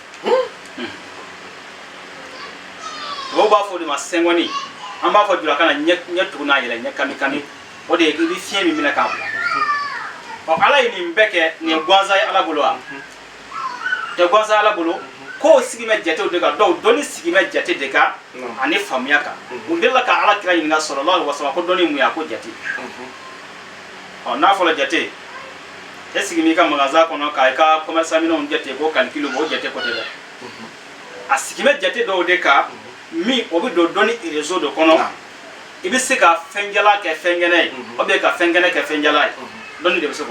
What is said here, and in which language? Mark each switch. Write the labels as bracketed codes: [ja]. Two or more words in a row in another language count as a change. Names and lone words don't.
[bm] o b'a fɔ de ma sengoni an b'a fɔ jura kana ɲɛ tuguna yɛlɛ ɲɛ kami kami o de ye i bɛ fiɲɛ min minɛ k'a bila ɔ ala ye nin bɛɛ kɛ nin gansan ye ala bolo wa tɛ gansan ye ala bolo kow sigi bɛ jatew de kan dɔw dɔnni sigi bɛ jate de kan ani faamuya kan u delila ka ala kira ɲininka [ar] sallallahu alaihi wasallam [bm] ko dɔnni mun ye a ko jate ɔ n'a fɔra jate e sigi m'i ka magasin kɔnɔ k'a i ka commerçant minɛnw jate ko calcul o jate ko tɛ dɛ a sigi bɛ jate dɔw de kan mi o bɛ don dɔnni réseau de kɔnɔ i bɛ se ka fɛnjala kɛ fɛnkɛnɛ ye [fr] ou bien [bm] ka fɛnkɛnɛ kɛ fɛnjala ye dɔnni de bɛ se k'o